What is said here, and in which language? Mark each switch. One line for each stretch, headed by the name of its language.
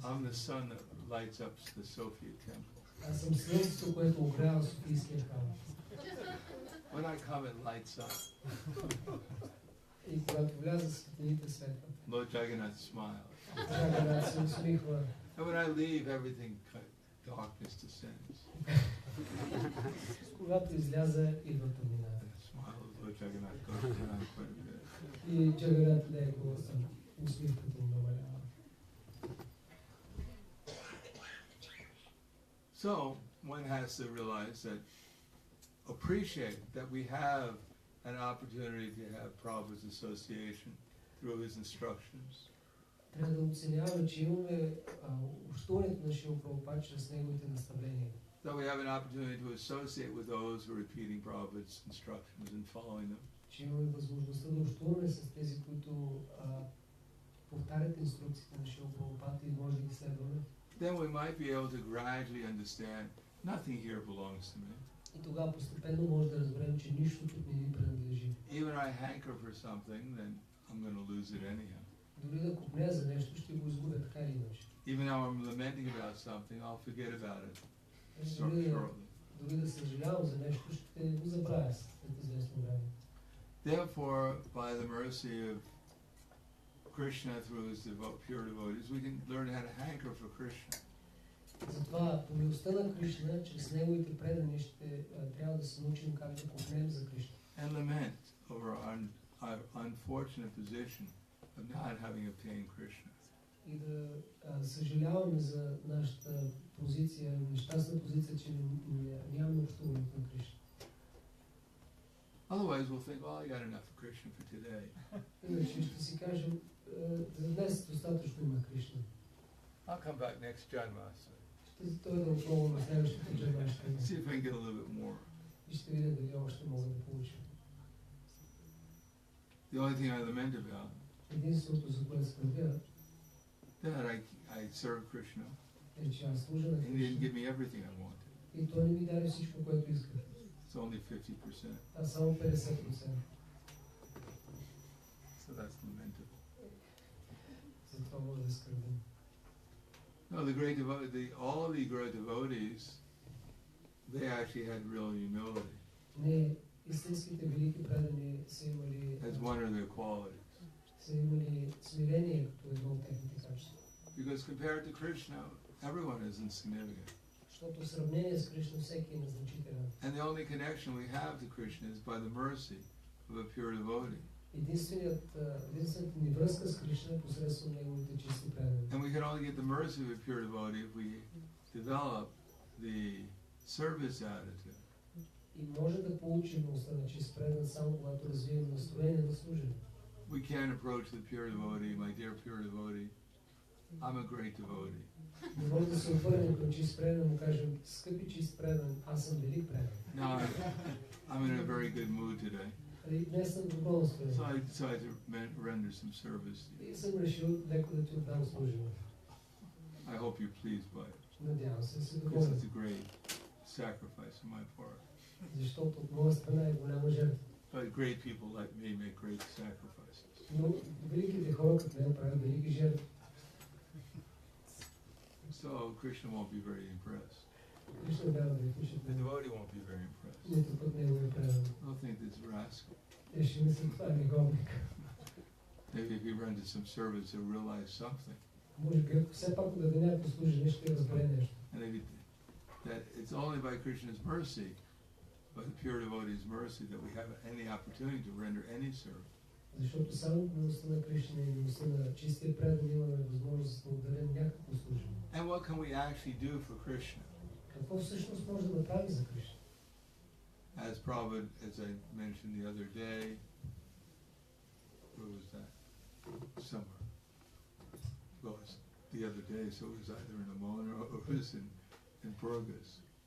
English: I'm the sun that lights up the Sophia temple.
Bulgarian: Аз съм слънцето, което огрява Софийския храм.
English: When I come, it lights up.
Bulgarian: И когато вляза светлините светват.
English: Lord Jagannath smiles.
Bulgarian: Джаганат се усмихва.
English: And when I leave, everything darkness descends.
Bulgarian: Когато изляза, идва тъмнината.
English: The smile of Lord Jagannath goes down quite a bit.
Bulgarian: И Джаганат него усмивката му намалява.
English: So one has to realize that, appreciate that we have an opportunity to have Prabhupada's association through his instructions.
Bulgarian: Трябва да оценяваме, че имаме общуването на Шрила Прабхупада чрез неговите наставления.
English: That we have an opportunity to associate with those who are repeating Prabhupada's instructions and following them.
Bulgarian: Че имаме възможността да общуваме с тези, които повтарят инструкциите на Шрила Прабхупада и може да ги следваме.
English: Then we might be able to gradually understand nothing here belongs to me.
Bulgarian: И тогава постепенно може да разберем, че нищо тук не ни принадлежи.
English: Even I hanker for something, then I'm going to lose it anyhow.
Bulgarian: Дори да купнея за нещо, ще го изгубя така или иначе.
English: Even though I'm lamenting about something, I'll forget about it
Bulgarian: Дори
English: shortly.
Bulgarian: да съжалявам за нещо, ще го забравя след известно време.
English: Therefore, by the mercy of Krishna through his pure devotees, we can learn how to hanker for Krishna.
Bulgarian: Затова по милостта на Кришна, чрез неговите предани ще трябва да се научим как да купнем за Кришна.
English: And lament over our unfortunate position of not having obtained Krishna.
Bulgarian: И да съжаляваме за нашата позиция, нещастна позиция, че нямаме общуването на Кришна.
English: Otherwise, we'll think, well, I got enough of Krishna for today.
Bulgarian: Иначе ще си кажем, за днес достатъчно има Кришна.
English: I'll come back next Janma.
Bulgarian: Ще дойда отново на следващото джанма.
English: See if I can get a little bit more.
Bulgarian: И ще видя дали още мога да получа.
English: The only thing I lament about
Bulgarian: Единственото, за което скърбя,
English: that I serve Krishna,
Bulgarian: е, че аз служа на
English: and he didn't
Bulgarian: Кришна.
English: give me everything I wanted.
Bulgarian: И той не ми даде всичко, което исках.
English: It's only 50%.
Bulgarian: А само 50%.
English: So that's lamentable.
Bulgarian: за това може да скърбим.
English: No, all of the great devotees, they actually had real humility
Bulgarian: Не, истинските велики предани са имали,
English: as one of their qualities.
Bulgarian: са имали смирение като едно от техните качества.
English: Because compared to Krishna, everyone is insignificant.
Bulgarian: Защото в сравнение с Кришна всеки е незначителен.
English: And the only connection we have to Krishna is by the mercy of a pure devotee.
Bulgarian: Единствената ни връзка с Кришна е посредством неговите чисти предани.
English: And we can only get the mercy of a pure devotee if we develop the service attitude.
Bulgarian: И може да получим милостта на чист предан само когато развием настроение на служене.
English: We can't approach the pure devotee, my dear pure devotee, I'm a great devotee.
Bulgarian: Не може да се обърнем към чист предан и му кажем, скъпи чист предан, аз съм велик предан.
English: Now I'm in a very good mood today.
Bulgarian: И днес съм в добро настроение.
English: So I decided to render some service.
Bulgarian: И съм решил леко да ти отдам служене.
English: I hope you're pleased by it.
Bulgarian: Надявам се да се
English: Because
Bulgarian: доволен.
English: it's a great sacrifice on my part.
Bulgarian: Защото от моя страна е голяма жертва.
English: But great people like me make great sacrifices.
Bulgarian: Но великите хора като мен правят велики жертви.
English: So Krishna won't be very impressed.
Bulgarian: Кришна няма да е впечатлен.
English: The devotee won't be very impressed.
Bulgarian: Нито пък неговия предан.
English: They'll think this rascal.
Bulgarian: Те ще мислят, това е негодник.
English: Maybe if he renders some service, he'll realize something.
Bulgarian: Може би, ако все пак да даде някакво служение, ще разбере нещо.
English: And that it's only by Krishna's mercy, by the pure devotee's mercy, that we have any opportunity to render any service.
Bulgarian: Защото само милостта на Кришна и милостта на чистия предан имаме възможност да отдадем някакво служение.
English: And what can we actually do for Krishna?
Bulgarian: Какво всъщност може да направи за Кришна?
English: As Prabhupada, as I mentioned the other day, where was that? Somewhere. Well, it was the other day, so it was either in Amona or it was in Burgas.